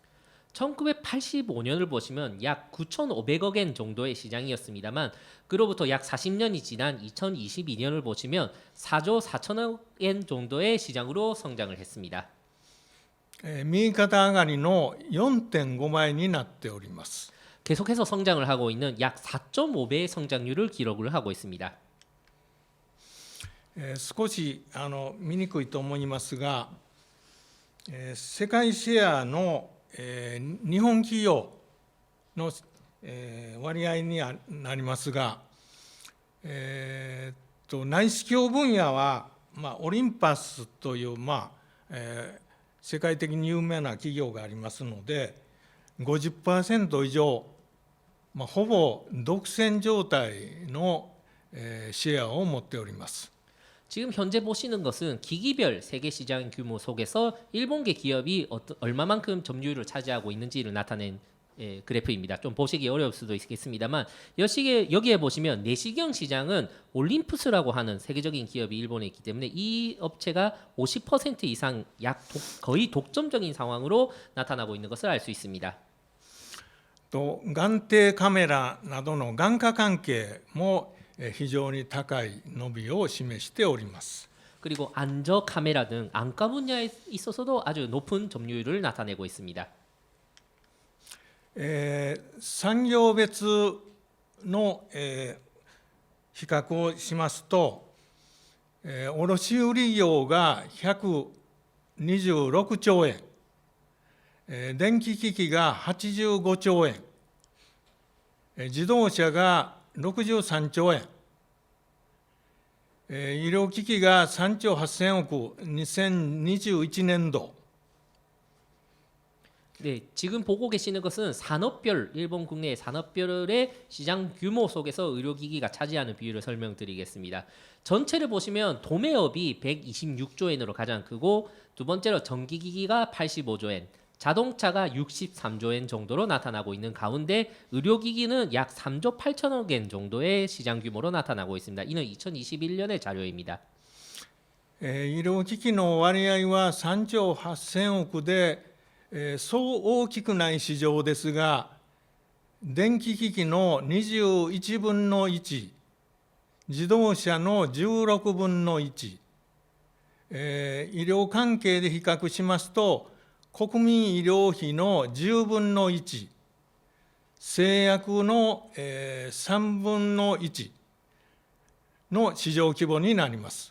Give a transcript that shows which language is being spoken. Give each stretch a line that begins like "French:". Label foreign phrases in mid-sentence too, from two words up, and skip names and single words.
Korean: 1985년을 보시면 약 9,500억 엔 정도의 시장이었습니다만 그로부터 약 40년이 지난 2022년을 보시면 4조 4천억 엔 정도의 시장으로 성장을 했습니다.
Japanese: 右肩上がりの 4.5 倍になっております。
Korean: 계속해서 성장을 하고 있는 약 4.5배의 성장률을 기록을 하고 있습니다.
Japanese: 少し見にくいと思いますが、世界シェアの日本企業の割合になりますが、内視鏡分野はオリンパスという世界的に有名な企業がありますので、50% 以上、ほぼ独占状態のシェアを持っております。
Korean: 지금 현재 보시는 것은 기기별 세계 시장 규모 속에서 일본계 기업이 얼마만큼 점유율을 차지하고 있는지를 나타낸 그래프입니다. 좀 보시기 어려울 수도 있겠습니다만 여기에 보시면 내시경 시장은 올림푸스라고 하는 세계적인 기업이 일본에 있기 때문에 이 업체가 50% 이상 거의 독점적인 상황으로 나타나고 있는 것을 알 수 있습니다.
Japanese: と眼底カメラなどの眼科関係も非常に高い伸びを示しております。
Korean: 그리고 안저 카메라 등 안과 분야에 있어서도 아주 높은 점유율을 나타내고 있습니다.
Japanese: 産業別の比較をしますと、卸売業が126兆円、電気機器が85兆円、自動車が63兆円、医療機器が3兆8000億、2021年度。
Korean: 네, 지금 보고 계시는 것은 산업별 일본 국내 산업별의 시장 규모 속에서 의료기기가 차지하는 비율을 설명드리겠습니다. 전체를 보시면 도매업이 126조 엔으로 가장 크고 두 번째로 전기기기가 85조 엔, 자동차가 63조 엔 정도로 나타나고 있는 가운데 의료기기는 약 3조 8천억 엔 정도의 시장 규모로 나타나고 있습니다. 이는 2021년의 자료입니다.
Japanese: 医療機器の割合は3兆8000億で、そう大きくない市場ですが、電気機器の21分の1、自動車の16分の1、医療関係で比較しますと、国民医療費の10分の1、製薬の3分の1の市場規模になります。